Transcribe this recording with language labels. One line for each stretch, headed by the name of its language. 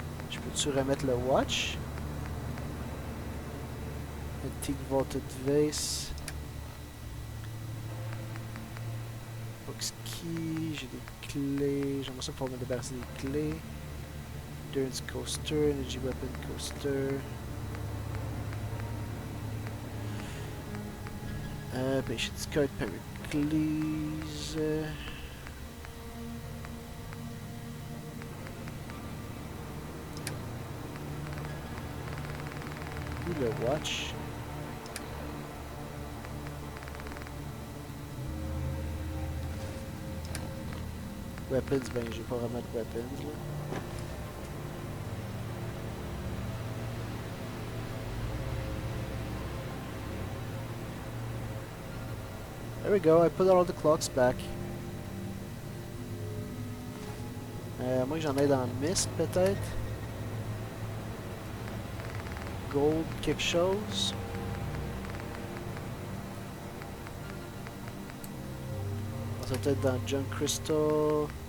French: Je peux-tu remettre le watch?
English: Antique vaulted vase. Box key,
French: j'ai des clés. J'aimerais ça pouvoir me débarrasser des clés.
English: Endurance coaster, energy weapon coaster. Patience card, Pericles.
French: Où le watch? Weapons, ben j'ai pas vraiment de weapons là.
English: There we go, I put all the clocks back.
French: Moi j'en ai dans Mist peut-être. Gold quelque chose. Ça va peut-être dans Junk Crystal.